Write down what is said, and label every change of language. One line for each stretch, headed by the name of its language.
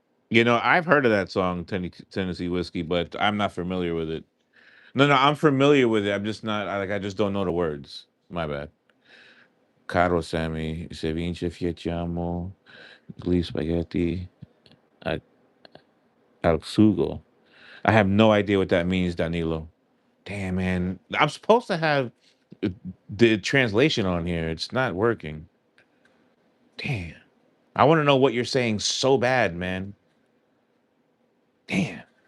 English: I've heard of that song, Tennessee Whiskey, but I'm not familiar with it. No, no, I'm familiar with it. I'm just not, I just don't know the words. My bad.
Italian: Caro Sammy, se vince fiacciamo, gli spaghetti al al sugo.
English: I have no idea what that means, Danilo. Damn, man. I'm supposed to have the translation on here. It's not working. Damn. I want to know what you're saying so bad, man. Damn.